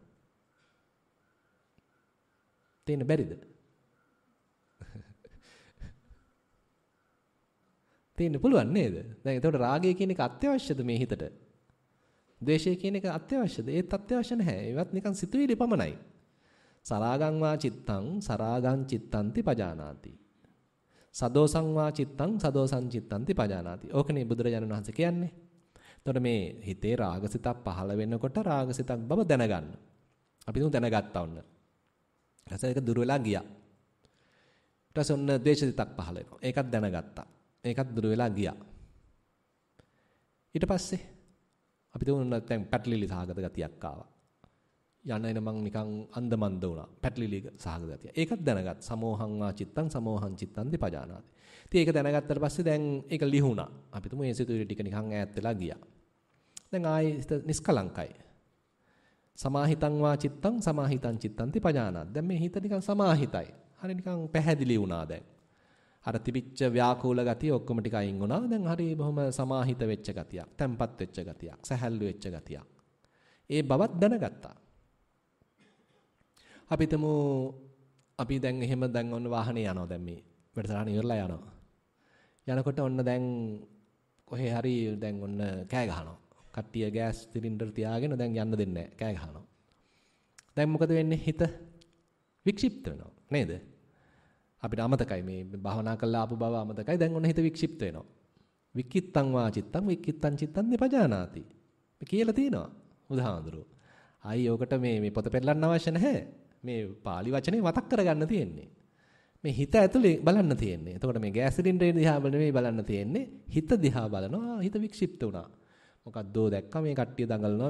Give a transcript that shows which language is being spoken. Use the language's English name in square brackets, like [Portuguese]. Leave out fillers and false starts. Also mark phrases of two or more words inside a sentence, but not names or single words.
[Sinhala] තියෙන්න බැරිද? තියෙන්න පුළුවන් නේද? දැන් එතකොට රාගය කියන එක අත්‍යවශ්‍යද මේ හිතට? ද්වේෂය කියන එක අත්‍යවශ්‍යද? ඒත් අත්‍යවශ්‍ය නැහැ. ඒවත් නිකන් සිතුවිලි පමණයි. [Pali] සරාගං වා චිත්තං සරාගං චිත්තන්ති පජානාති. සදෝසං වා චිත්තං සදෝසං චිත්තන්ති පජානාති. [Sinhala] ඕකනේ බුදුරජාණන් වහන්සේ කියන්නේ. එතකොට මේ හිතේ රාගසිතක් පහළ වෙනකොට රාගසිතක් බව දැනගන්න. අපි තුන් දැනගත්තා ඔන්න. ඊට ඒක දුර වෙලා ගියා. ඊට පස්සේ ඔන්න ද්වේෂසිතක් පහළ වෙනවා. ඒකත් දැනගත්තා. ඒකත් දුර වෙලා ගියා. ඊට පස්සේ අපි තුන් දැන් පැටලිලි සහගත ගතියක් ආවා. යන එන මං නිකන් අන්දමන්ද වුණා. පැටලිලි සහගත ගතිය. ඒකත් දැනගත්. [Pali] සමෝහං වා චිත්තං සමෝහං චිත්තං පජානාති. [Sinhala] ඉතින් ඒක දැනගත්තට පස්සේ දැන් ඒක ලිහුණා. අපි තුමු මේ සිතුවිලි ටික නිකන් ඈත් වෙලා ගියා. දැන් ආයේ නිස්කලංකයි. [Pali] සමාහිතං වා චිත්තං සමාහිතං චිත්තං පජානාති. [Sinhala] දැන් මේ හිත නිකන් සමාහිතයි. හරි නිකන් පැහැදිලි වුණා දැන්. අර තිබිච්ච ව්‍යාකූල ගතිය ඔක්කොම ටික අයින් වුණා. දැන් හරි බොහොම සමාහිත වෙච්ච ගතියක්. තැම්පත් වෙච්ච ගතියක්. සැහැල්ලු වෙච්ච ගතියක්. ඒ බවත් දැනගත්තා. අපි හිතමු අපි දැන් එහෙම දැන් ඔන්න වාහනේ යනවා දැන් මේ වැඩසටහන ඉවරලා යනවා. යනකොට ඔන්න දැන් කොහේ හරි දැන් ඔන්න කෑ ගහනවා. කට්ටිය ගෑස් සිලින්ඩර් තියාගෙන දැන් යන්න දෙන්නේ නැහැ. කෑ ගහනවා. දැන් මොකද වෙන්නේ? හිත වික්ෂිප්ත වෙනවා නේද? අපිට අමතකයි මේ භවනා කළා ආපු බව අමතකයි. දැන් ඔන්න හිත වික්ෂිප්ත වෙනවා. [Pali] වික්කිත්තං වා චිත්තං වික්කිත්තං චිත්තං පජානාති. [Sinhala] මේ කියලා තියෙනවා උදාහරණයක්. ආයි ඔකට මේ පොත පෙරලන්න අවශ්‍ය නැහැ. මේ පාලි වචනේ මතක් කරගන්න තියෙන්නේ. මේ හිත ඇතුලේ බලන්න තියෙන්නේ. එතකොට මේ ගෑස් සිලින්ඩරේ දිහා නෙමෙයි බලන්න තියෙන්නේ. හිත දිහා බලනවා. හිත වික්ෂිප්ත වුණා. මොකද්දෝ දැක්කා මේ කට්ටිය දඟලනවා.